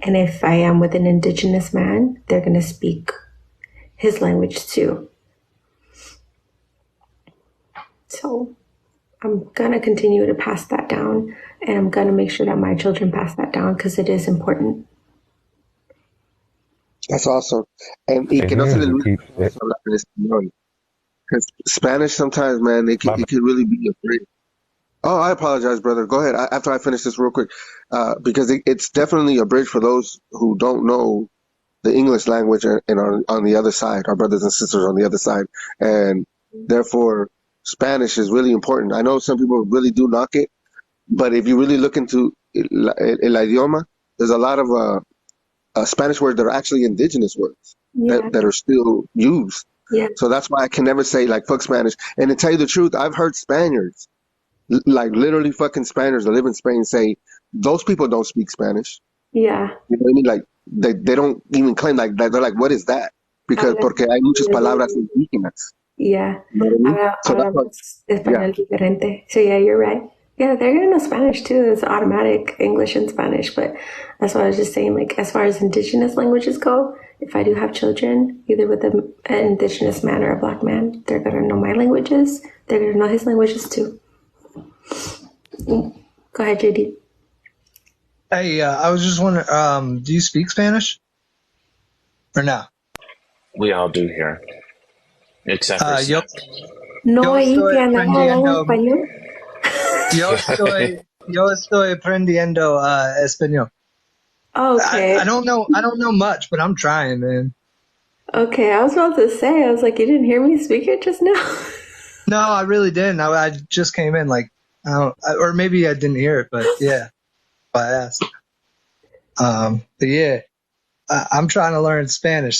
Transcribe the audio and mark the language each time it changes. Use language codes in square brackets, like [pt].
[en] And if I am with an indigenous man, they're going to speak his language too. So I'm going to continue to pass that down, and I'm going to make sure that my children pass that down because it is important. That's awesome. [es] Y que no se le olvide hablar en español. [en] Because Spanish sometimes, man, it could really be a bridge. Oh, I apologize, brother. Go ahead. After I finish this real quick, because it's definitely a bridge for those who don't know the English language and are on the other side, our brothers and sisters on the other side. And therefore, Spanish is really important. I know some people really do knock it, but if you really look into [es] el idioma, [en] there's a lot of Spanish words that are actually indigenous words that are still used. Yeah. So that's why I can never say like fuck Spanish. And to tell you the truth, I've heard Spaniards, like literally fucking Spaniards that live in Spain say those people don't speak Spanish. Yeah. You know what I mean? Like they don't even claim like that. They're like, what is that? [es] Because porque hay muchas palabras indígenas. [en] Yeah. You know what I mean? So [es] Hablamos español diferente. [en] So yeah, you're right. Yeah, they're gonna know Spanish too. It's automatic English and Spanish. But that's what I was just saying. Like as far as indigenous languages go, if I do have children, either with an indigenous man or a black man, they're gonna know my languages. They're gonna know his languages too. Go ahead, JD. Hey, I was just wondering, do you speak Spanish or no? We all do here, except for [es] Yo No, ahí estoy que andaba hablando aprendiendo. español. Yo estoy aprendiendo español. [en] Okay. I don't know much, but I'm trying, man. Okay, I was about to say, I was like, you didn't hear me speak it just now? No, I really didn't. I just came in, like, or maybe I didn't hear it, but yeah, I asked. But yeah, I'm trying to learn Spanish.